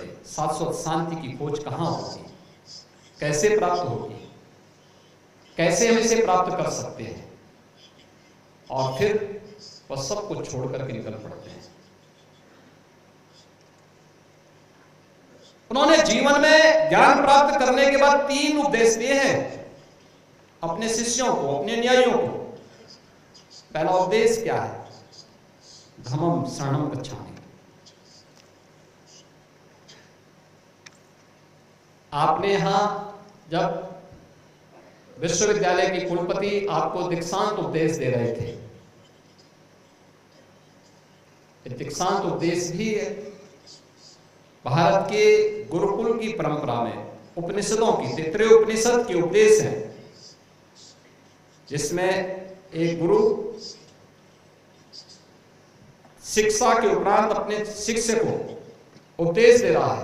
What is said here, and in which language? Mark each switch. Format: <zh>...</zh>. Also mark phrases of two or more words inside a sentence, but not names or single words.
<hi>शाश्वत शांति की खोज कहां होगी, कैसे प्राप्त होगी, कैसे हम इसे प्राप्त कर सकते हैं, और फिर वह सब कुछ छोड़ करके निकल पड़ते हैं। उन्होंने जीवन में ज्ञान प्राप्त करने के बाद 3 उपदेश दिए हैं अपने शिष्यों को, अपने न्यायियों को। पहला उपदेश क्या है?</hi> <pi>धम्मं शरणं गच्छामि।</pi> <hi>आपने यहां जब विश्वविद्यालय की कुलपति आपको दीक्षांत उपदेश दे रहे थे, दीक्षांत उपदेश भी भारत के गुरुकुल की परंपरा में उपनिषदों की, तैत्तिरीय उपनिषद के उपदेश हैं, जिसमें एक गुरु शिक्षा के उपरांत अपने शिष्य को उपदेश दे रहा है।</hi>